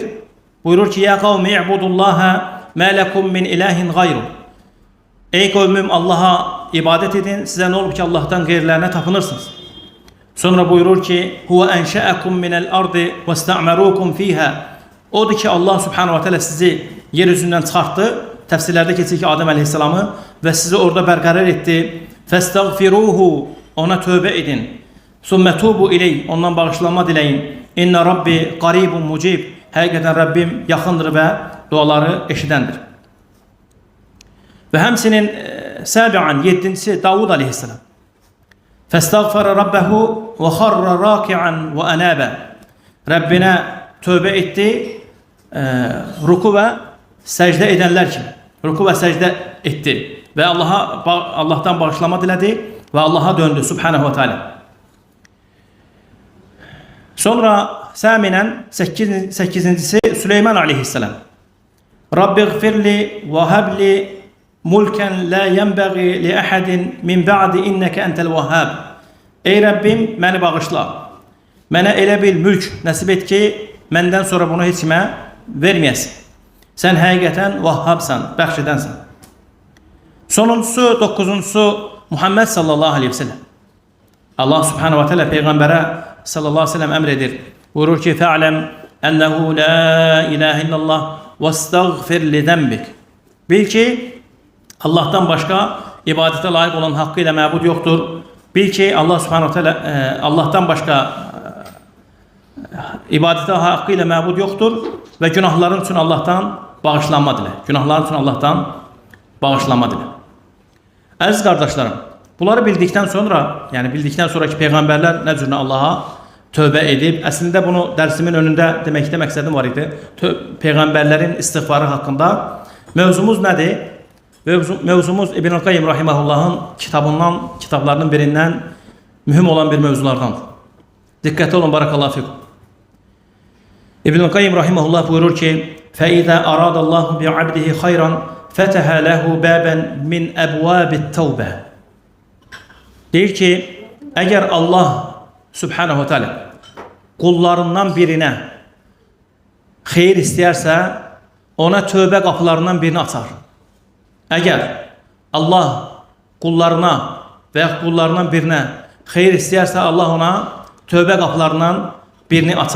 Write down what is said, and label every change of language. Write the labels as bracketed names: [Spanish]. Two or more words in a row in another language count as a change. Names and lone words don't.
[Azerbaijani] Buyurur ki, [Arabic] يا قوم اعبدوا الله ما لكم من إله غيره. [Azerbaijani] Ey qavmim, Allaha ibadət edin, sizə nə olub ki, Allahdan qeyrilərinə tapınırsınız. Sonra buyurur ki, [Arabic] هو أنشأكم من الأرض واستعمركم فيها. [Azerbaijani] Odur ki, Allah [Arabic] سبحانه وتعالى [Azerbaijani] sizi yer üzündən çıxartdı. Təfsirlərdə keçir ki, Adəm əleyhissalamı və sizi orada bərqərar etdi. Fəstəğfiruhu, ona tövbə edin. [Arabic] ثم توبوا إليه, [Azerbaijani] ondan bağışlanma diləyin. [Arabic] إن ربي قريب مجيب. [Azerbaijani] Həqiqətən Rəbbim yaxındır və duaları eşidəndir. Və həmsinin səbiən, yedincisi Davud aleyhissalam. [Arabic] فاستغفر ربه وخر راكعا وأناب. [Azerbaijani] Rəbbinə tövbə etdi, ruku və səcdə edənlər kimi. Ruku və səcdə etdi və Allahdan bağışlama dilədi və Allaha döndü. [Arabic] سبحانه وتعالى. [Azerbaijani] Sonra səminən 8-incisi Süleyman aleyhissalam. [Arabic] رب اغفر لي وهب لي ملكا لا ينبغي لأحد من بعدي إنك أنت الوهاب. [Azerbaijani] Ey Rabbim, məni bağışla. Mənə elə bir mülk nəsib et ki, məndən sonra bunu heç kimə verməyəsin. Sən həqiqətən vahhabsan, bəxş edənsən. Sonuncusu, 9-uncusu Muhammed [Arabic] صلى الله عليه وسلم. [Azerbaijani] Allah [Arabic] سبحانه وتعالى [Azerbaijani] Peyğəmbərə [Arabic] صلى الله عليه وسلم [Azerbaijani] əmr edir. Buyurur ki, [Arabic] فاعلم أنه لا إله إلا الله واستغفر لذنبك. [Azerbaijani] Bil ki, Allah'tan başqa ibadətə layiq olan haqqı ilə məbud yoxdur. Bil ki, Allah [Arabic] سبحانه وتعالى [Azerbaijani] Allah'tan başqa ibadətə haqqı ilə məbud yoxdur və günahların üçün Allah'tan bağışlanma dilə. Günahların üçün Allah'tan bağışlanma dilə. Əziz qardaşlarım, bunları bildikdən sonra, yəni bildikdən sonraki peyğəmbərlər nə cür Allaha tövbə edib, əslində bunu dərsimin önündə deməkdə məqsədim var idi. Peyğəmbərlərin istiğfarı haqqında. Mövzumuz nədir? Mövzumuz İbn-i Qayyim Rahiməhullahın kitablarının birindən mühüm olan bir mövzulardandır. Diqqətli olun, [Arabic] بارك الله فيكم. [Azerbaijani] İbn-i Qayyim Rahiməhullah buyurur ki, [Arabic] فَإِذَا أَرَادَ اللّٰهُ بِعَبْدِهِ خَيْرًا فَتَهَ لَهُ بَابًا مِنْ أَبْوَابِ التَّوْبَةِ. [Azerbaijani] Deyir ki, əgər Allah [Arabic] سبحانه تعالى [Azerbaijani] qullarından birinə xeyir istəyərsə, ona tövbə qapılarından birini açar. Əgər Allah qullarına və ya qullarından birinə xeyir istəyərsə, Allah ona tövbə qapılarından birini açar.